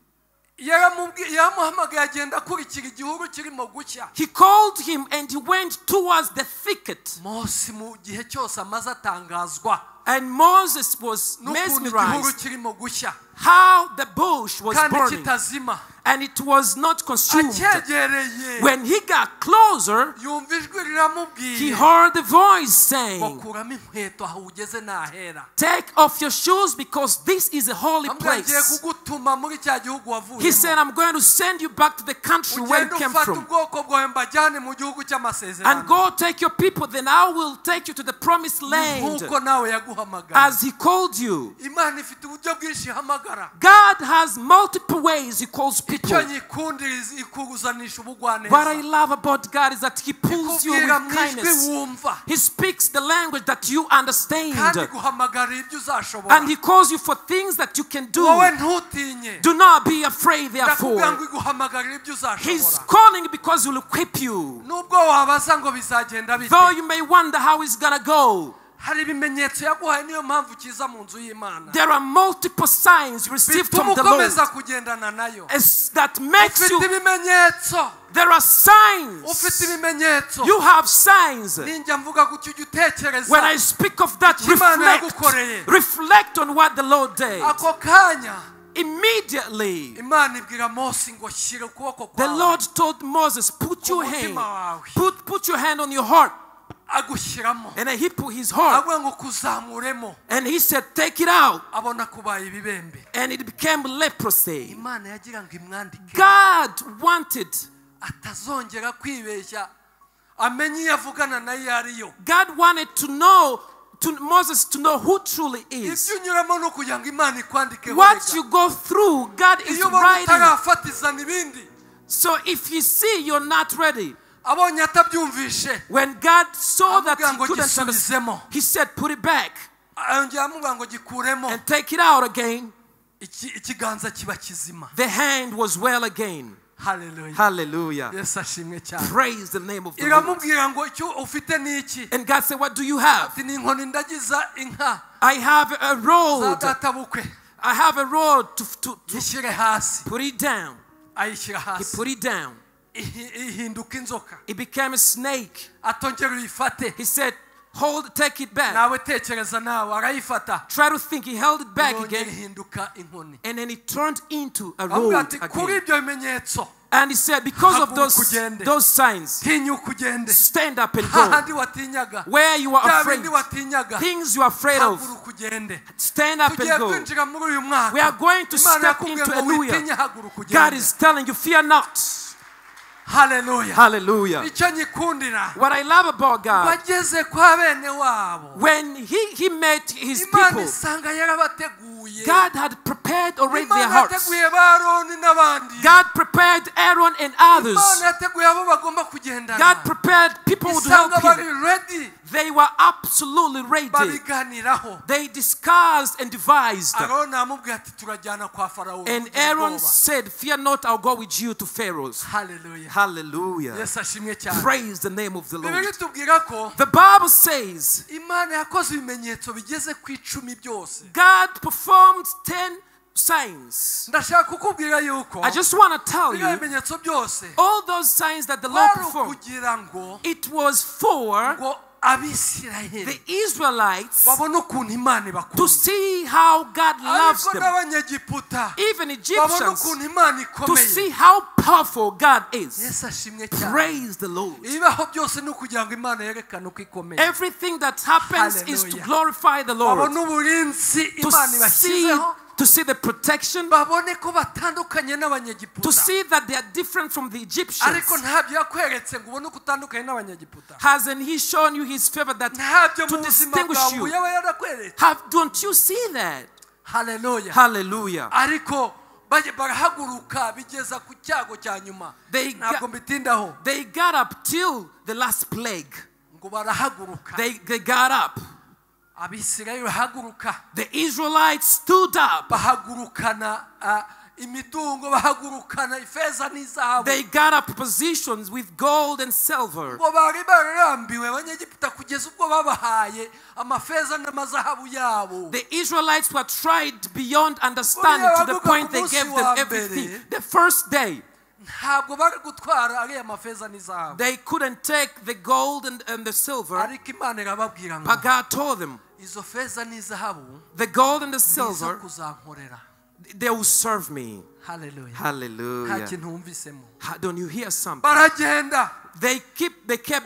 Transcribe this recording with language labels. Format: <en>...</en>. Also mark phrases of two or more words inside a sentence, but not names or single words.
<en>He called him and he went towards the thicket. And Moses was mesmerized how the bush was</en> <rw>kandi</rw> <en>burning,</en> <rw>kitazima.</rw> <en>and it was not consumed.</en> <rw>Acyegereye</rw> <en>When he got closer,</en> <rw>yumva ijwi</rw> <en>he</en> <rw>riramubwiye</rw> <en>heard the voice saying,</en> <rw>ngo kuramo inkweto aho ugeze n'ahera.</rw> <en>take off your shoes because this is a holy</en> <rw>Ambwa ngiye</rw> <en>place.</en> <rw>kugutuma muri cya gihugu</rw> <en>He said,</en> <rw>wavuyemo.</rw> <en>I'm going to send you back to the country where you</en> <rw>Ugende</rw> <en>came</en> <rw>ufate</rw> <en>from,</en> <rw>ubwoko bwawe mbajyane mu gihugu</rw> <en>and</en> <rw>cy'amasezerano.</rw> <en>go take your people, then I will take you to the promised land</en> <rw>Nk'uko nawe yaguhamagara.</rw> <en>as he called you.</en> <rw>Imana ifite uburyo bwinshi ihamagara.</rw> <en>God has multiple ways he calls people.</en> <rw>Icyo nyikundira ikuguzanisha ubugwaneza.</rw> <en>What I love about God is that he pulls you</en> <rw>Ikubwira</rw> <en>with</en> <rw>mu ijwi</rw> <en>kindness.</en> <rw>wumva.</rw> <en>He speaks the language that you understand,</en> <rw>Kandi guhamagarira ibyo uzashobora.</rw> <en>and he calls you for things that you can do.</en> <rw>Wowe ntutinye.</rw> <en>Do not be afraid,</en> <rw>Ndakubwira ngo</rw> <en>therefore.</en> <rw>iguhamagarira ibyo</rw> <en>He's</en> <rw>uzashobora.</rw> <en>calling because he will equip you.</en> <rw>Nubwo wabaza ngo bizagenda bite.</rw> <en>Though you may wonder how it's gonna go,</en> <rw>Hari ibimenyetso yaguhaye niyo mpamvu kiza mu nzu y'Imana.</rw> <en>there are multiple signs received from</en> <rw>Bituma</rw> <en>the Lord</en> <rw>ukomeza kugendana nayo.</rw> <en>that makes</en> <rw>Ufite</rw> <en>you.</en> <rw>ibimenyetso.</rw> <en>There are signs.</en> <rw>Ufite ibimenyetso.</rw> <en>You have signs.</en> <rw>Ninjya mvuga gutyo ujye utekereza.</rw> <en>When I speak of that,</en> <rw>Imana yagukoreye.</rw> <en>reflect on what the Lord did.</en> <rw>Ako kanya</rw> <en>Immediately,</en> <rw>Imana ibwira Mose ngo shyira ukuboko</rw> <en>the</en> <rw>kwawe.</rw> <en>Lord told Moses, put your hand,</en> <rw>Umutima wawe.</rw> <en>put your hand on your heart.</en> <rw>Agushyiramo.</rw> <en>And then he put his heart,</en> <rw>Avuga ngo kuzamuremo.</rw> <en>and he said, take it out.</en> <rw>Abona kubaye ibibembe.</rw> <en>And it became leprosy.</en> <rw>Imana yagira ngo imwandike.</rw> <en>God wanted,</en> <rw>Atazongera kwibeshya. Amenye iyo avugana nayo iyo ariyo.</rw> <en>God wanted to know, to Moses to know who truly is.</en> <rw>Ibyo unyuramo no kugira ngo Imana ikwandike.</rw> <en>What you go through, God is</en> <rw>Iyo ubona</rw> <en>writing.</en> <rw>utarafatizana ibindi.</rw> <en>So if you see you're not ready,</en> <rw>Abonye atabyumvishe.</rw> <en>when God saw that</en> <rw>Avuga</rw> <en>he</en> <rw>ngo</rw> <en>couldn't understand,</en> <rw>gisubizemo.</rw> <en>he said, put it back</en> <rw>Yongera amuvuga ngo gikuremo.</rw> <en>and take it out again.</en> <rw>Ikiganza kiba kizima.</rw> <en>The hand was well again. Hallelujah. Hallelujah.</en> <rw>Yesu ashimwe cyane.</rw> <en>Praise the name of the Lord.</en> <rw>Iramubwira ngo icyo ufite ni iki?</rw> <en>And God said, what do you have?</en> <rw>Ati ni inkoni ndagiza inka</rw> <en>I have a</en> <rw>za</rw> <en>rod.</en> <rw>databukwe.</rw> <en>I have a rod to</en> <rw>Yishyire hasi.</rw> <en>put it down.</en> <rw>Ayishyira</rw> <en>He</en> <rw>hasi.</rw> <en>put it down.</en> <rw>Ihinduka inzoka.</rw> <en>It became a snake.</en> <rw>Atongera uyifate.</rw> <en>He said, take it back.</en> <rw>Nawe tekereza nawe arayifata.</rw> <en>Try to think. He held it back</en> <rw>Yongera</rw> <en>again.</en> <rw>ihinduka inkoni.</rw> <en>And then it turned into a</en> <rw>Avuga</rw> <en>rod</en> <rw>ati kuri</rw> <en>again.</en> <rw>ibyo bimenyetso</rw> <en>And he said, because of</en> <rw>Haguruka</rw> <en>those signs,</en> <rw>tinyuka ugende.</rw> <en>stand up and go.</en> <rw>Hahandi watinyaga.</rw> <en>Where you are</en> <rw>Bya</rw> <en>afraid,</en> <rw>bindi watinyaga.</rw> <en>things you are afraid of,</en> <rw>Haguruka ugende.</rw> <en>stand up</en> <rw>Tugiye</rw> <en>and go.</en> <rw>kwinjira muri uyu mwaka.</rw> <en>We are going to</en> <rw>Imana</rw> <en>step</en> <rw>yakubwiye</rw> <en>into</en> <rw>ngo</rw> <en>a new</en> <rw>witinye</rw> <en>year.</en> <rw>haguruka ugende.</rw> <en>God is telling you, fear not. Hallelujah. Hallelujah.</en> <rw>Icyo nyikundira.</rw> <en>What I love about God,</en> <rw>Bageze kwa bene wabo.</rw> <en>when he met his</en> <rw>Imana</rw> <en>people,</en> <rw>isanga yarabateguye.</rw> <en>God had prepared already their</en> <rw>Imana</rw> <en>hearts.</en> <rw>yateguye ba Aroni n'abandi.</rw> <en>God prepared Aaron and others.</en> <rw>Imana yateguye abo bagomba kugendana.</rw> <en>God prepared people who would help</en> <rw>Isanga bari</rw> <en>him. ready. They were absolutely ready.</en> <rw>Babiganiraho.</rw> <en>They discussed and devised.</en> <rw>Aroni amubwiye ati turajyana kwa Farawo.</rw> <en>And Aaron said, fear not, I'll go with you to Pharaoh's. Hallelujah. Hallelujah.</en> <rw>Yesu ashimwe cyane.</rw> <en>Praise the name of the Lord.</en> <rw>Bibiri tubwira ko</rw> <en>The Bible says</en> <rw>Imana yakoze ibimenyetso bigeze ku 10 byose.</rw> <en>God performed 10 signs.</en> <rw>Ndashaka kukubwira yuko</rw> <en>I just want to tell</en> <rw>biriya</rw> <en>you,</en> <rw>bimenyetso byose</rw> <en>all those signs that the Lord</en> <rw>kwari</rw> <en>performed,</en> <rw>ukugira ngo</rw> <en>it was for</en> <rw>ngo Abisirayeli</rw> <en>the Israelites</en> <rw>babone ukuntu Imana</rw> <en>to</en> <rw>ibakunda.</rw> <en>see how God loves</en> <rw>Ariko</rw> <en>them.</en> <rw>n'abanyegiputa</rw> <en>Even</en> <rw>babone</rw> <en>Egyptians,</en> <rw>ukuntu Imana</rw> <en>to see</en> <rw>ikomeye.</rw> <en>how powerful God is.</en> <rw>Yesu ashimwe cyane.</rw> <en>Praise the Lord.</en> <rw>Ibibaho byose ni ukugira ngo Imana yerekane uko ikomeye.</rw> <en>Everything that happens is to Hallelujah. glorify the Lord.</en> <rw>Babone uburinzi</rw> <en>To</en> <rw>Imana</rw> <en>see,</en> <rw>ibashyizeho.</rw> <en>to see the protection,</en> <rw>Babone ko batandukanye n'abanyegiputa.</rw> <en>to see that they are different from the Egyptians.</en> <rw>Ariko ntabyo yakweretse ngo ubone uko utandukanye n'abanyegiputa.</rw> <en>Hasn't He shown you His favor that</en> <rw>Ntabyo</rw> <en>to</en> <rw>mu buzima</rw> <en>distinguish</en> <rw>bwawe</rw> <en>you?</en> <rw>yaba yarakweretse.</rw> <en>Don't you see that? Hallelujah. Hallelujah.</en> <rw>Ariko barahaguruka bigeza ku cyago cya nyuma. Ntabwo mbitindaho.</rw> <en>They got up till the last plague.</en> <rw>Ngo barahaguruka.</rw> <en>They got up.</en> <rw>Abisirayeli bahaguruka.</rw> <en>The Israelites stood up.</en> <rw>Bahagurukana imitungo, bahagurukana ifeza n'izahabu.</rw> <en>They got up positions with gold and silver.</en> <rw>Ngo bari bararambiwe abanyegiputa kugeza ubwo babahaye amafeza n'amazahabu yabo.</rw> <en>The Israelites were tried beyond understanding to the point they gave them everything. The first day,</en> <rw>ntabwo bari gutwara ariya mafeza n'izahabu.</rw> <en>they couldn't take the gold and the silver.</en> <rw>Ariko Imana irababwira ngo</rw> <en>But God told them,</en> <rw>izo feza n'izahabu</rw> <en>the gold and the</en> <rw>nizo</rw> <en>silver,</en> <rw>kuzankorera.</rw> <en>they will serve me.</en> <rw>Hallelujah. nta</rw> <en>Hallelujah.</en> <rw>kintu wumvisemo.</rw> <en>Don't you hear something?</en> <rw>Baragenda.</rw> <en>They kept</en>